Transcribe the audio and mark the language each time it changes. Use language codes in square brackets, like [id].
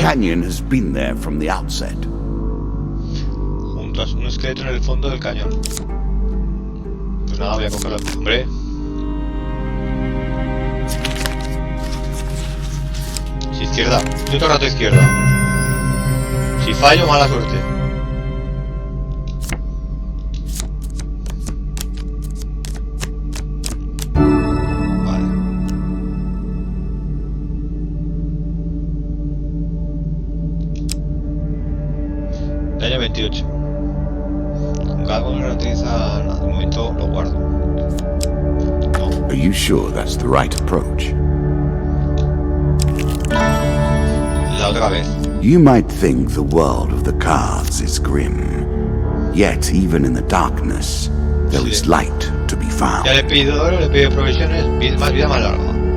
[en] canyon has been there from the outset. [es] Junto a un esqueleto en el fondo del cañón. Pues nada, voy a cogerlo. Hombre. Si izquierda. Yo todo el rato izquierda. Si fallo, mala suerte. Vale. Daño 28. Con cada uno no utiliza nada. De momento lo guardo. No. [en] Are you sure that's the right approach? [es] La otra vez. [en] You might think the world of the cards is grim. Yet, even in the darkness, there is light to be found. [es] Ya le pido oro, le pido provisiones, más vida, más larga.